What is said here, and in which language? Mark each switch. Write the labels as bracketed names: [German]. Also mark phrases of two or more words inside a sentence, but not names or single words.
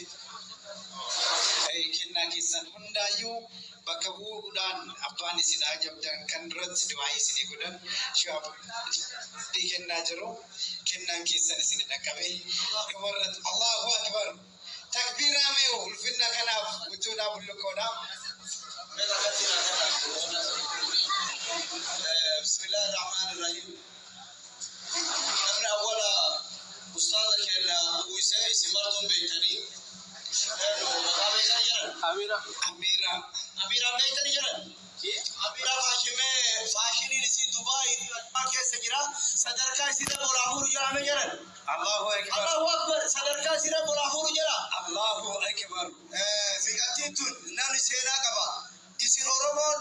[Oromo] Kennaa keessan hundaayyuu bakka bu'uudhaan abbaan isin ajabdan kan duratti du'aa isin godhan shaabbii kennaa jiru kennaan keessan isin dhaqqabe dhumarratti [Arabic] الله أكبر [Oromo] takbiira mee ulfinna kanaaf wujuudhaa bullukoodhaa [Arabic] بسم الله الرحمن الرحيم [Oromo] namni awwala ustaaza keenya uwwisee isin martuun beektanii Amira beektanii jiran Amira faashiniin isii Dubaay keessa jira sadarkaa isii boraafuru jedhamee jiran [Arabic] الله أكبر [Oromo] sadarkaa isii boraafuru jedha [Arabic] الله أكبر [Oromo] fiqatiin tun namni seenaa qaba isin Oromoo